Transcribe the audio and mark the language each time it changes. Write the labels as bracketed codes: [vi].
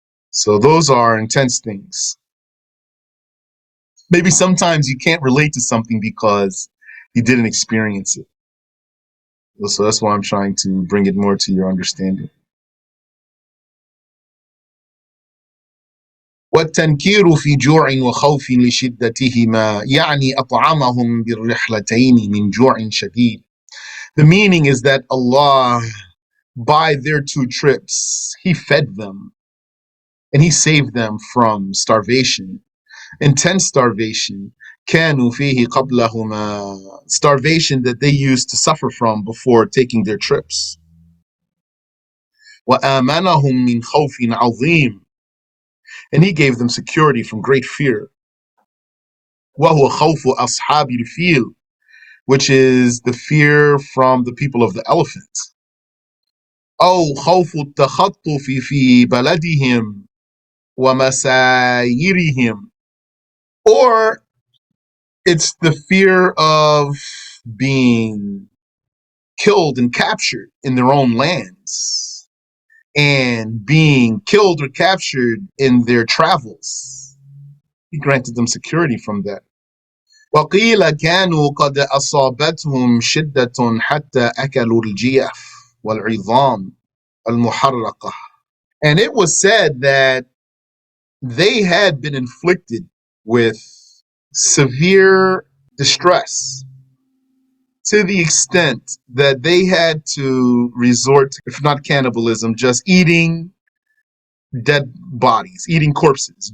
[en] So those are intense things. Maybe sometimes you can't relate to something because you didn't experience it. So that's why I'm trying to bring it more to your understanding. [ar] والتنكير في جوع وخوف لشدتهما يعني أطعمهم بالرحلتين من جوع شديد. [en] The meaning is that Allah, by their two trips, He fed them and He saved them from starvation, intense starvation. [ar] كانوا فيه قبلهما, [en] starvation that they used to suffer from before taking their trips. [ar] وآمنهم من خوف عظيم, [en] and He gave them security from great fear. [ar] وهو خوف أصحاب الفيل, [en] which is the fear from the people of the elephant. [ar] أو خوف التخطف في بلدهم ومسايرهم, [en] or it's the fear of being killed and captured in their own lands and being killed or captured in their travels. He granted them security from that. [ar] وقيل كانوا قد أصابتهم شدة حتى أكلوا الجيف والعظام المحرقة. [en] And it was said that they had been inflicted with severe distress to the extent that they had to resort to, if not cannibalism, just eating dead bodies, eating corpses.